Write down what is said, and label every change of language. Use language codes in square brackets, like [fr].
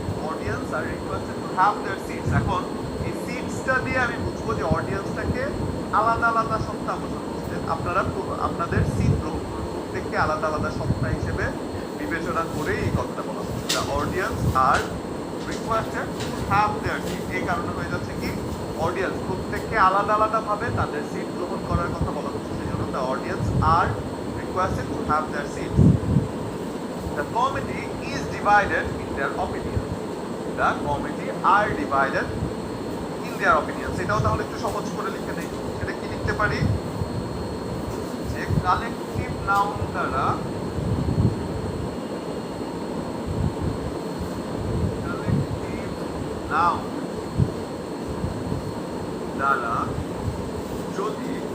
[en] Audience are requested to have their seats. [bn] এখন এই সিটসটা দিয়ে আমি বুঝবো যে অডিয়েন্সটাকে আলাদা আলাদা সত্তা বোঝানো হচ্ছে, আপনারা আপনাদের সিট গ্রহণ করুন, প্রত্যেককে আলাদা আলাদা সত্তা হিসেবে বিবেচনা করে এই কথাটা বলা হচ্ছে। [en] the audience are requested to have their seat, [bn] এই কারণে হয়ে যাচ্ছে কি অডিয়েন্স প্রত্যেককে আলাদা আলাদা ভাবে তাদের সিট গ্রহণ করার কথা বলা হচ্ছে, সেই জন্য [en] The audience are requested to have their seats. The committee is divided in their opinions. The committee are divided in their opinions. [bn] এটাও তাহলে একটু সহজ করে লিখে দেই। সেটা কি লিখতে পারি? যে কালেকটিভ নাউন দ্বারা কালেকটিভ নাউন দ্বারা যদি